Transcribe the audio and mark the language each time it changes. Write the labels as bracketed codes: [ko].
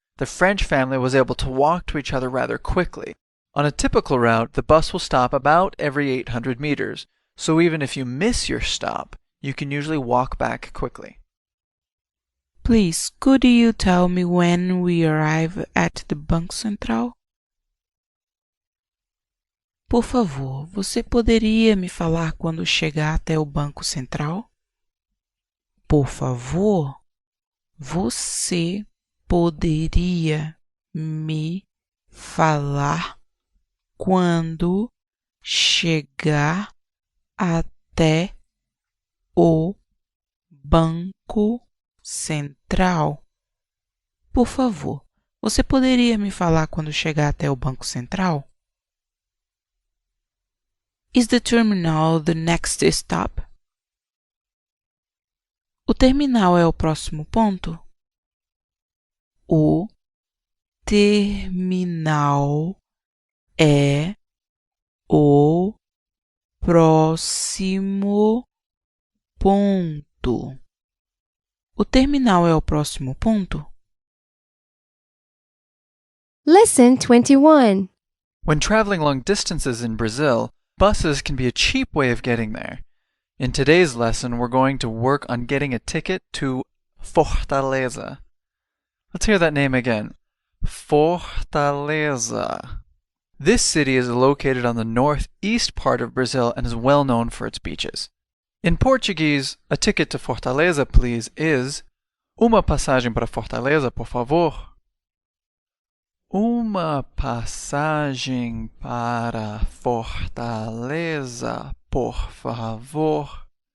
[en] The French family was able to walk to each other rather quickly. On a typical route, the bus will stop about every 800 meters, so even if you miss your stop, you can usually walk back quickly. Please, could you tell me when we arrive at the Banco Central? [pt] Por favor, você poderia me falar quando chegar até o Banco Central? Por favor, você poderia me falar quando chegar até o Banco Central? Por favor, você poderia me falar quando chegar até o Banco Central? [en] Is the terminal the next stop? [pt] O terminal é o próximo ponto? O terminal é o próximo ponto. O terminal é o próximo ponto? [en] Lesson 21. When traveling long distances in Brazil, buses can be a cheap way of getting there. In today's lesson, we're going to work on getting a ticket to Fortaleza. Let's hear that name again. Fortaleza. This city is located on the northeast part of Brazil and is well known for its beaches. In Portuguese, a ticket to Fortaleza, please, is [pt] uma passagem para Fortaleza, por favor. Uma passagem para Fortaleza, por favor.